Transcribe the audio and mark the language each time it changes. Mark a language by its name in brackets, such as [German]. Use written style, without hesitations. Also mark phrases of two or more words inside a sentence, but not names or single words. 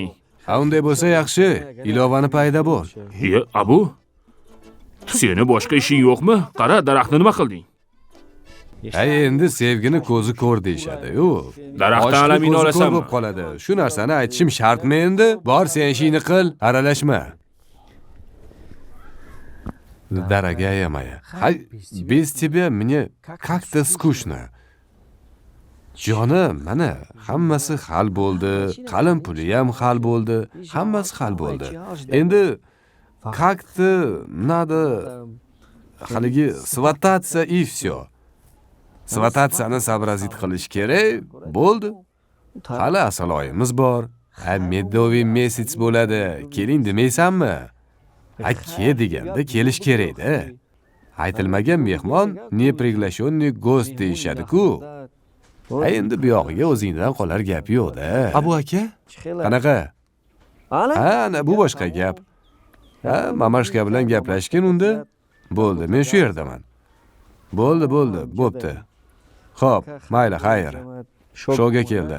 [Uzbek] Ha, unday bo'lsa yaxshi. Ilovani payda bo'l. Abu? Seni boshqa ishing yo'qmi? Qara, daraxtni nima qilding? Endi sevgini ko'zi ko'r deyshadi-yu. Daraxtdan alamin olasanmi? Bo'lib qoladi. Shu narsani aytishim shartmi endi? Bor, sen ishingni qil, aralashma. [Russian] Дорогая моя, без тебя мне как-то скучно. [Uzbek] Jonim, mana hammasi hal bo'ldi, qalin puli ham hal bo'ldi, hammasi hal bo'ldi. [Russian] Endi как-то надо haligi свататься и всё. Свататься-ni сообразить [Uzbek] qilish kerak, bo'ldi. Hali asal oyimiz bor. [Russian] Medovый месяц [Uzbek] bo'ladi. Keling demaysanmi? Ke deganda kelish kerak-da. Aytilmagan mehmon [Russian] не приглашенный гость [Uzbek] deyshadi-ku. Endi bu yog'iga o'zingdan qolar gap yo'q-da. Abu aka? Qanaqa? Ha, ana bu boshqa gap. Ha, Mamashka bilan gaplashgin unda. Bo'ldi, men shu yerdaman. Bo'ldi, bo'pti. Xo'p, mayli, xayr. Shoga keldi.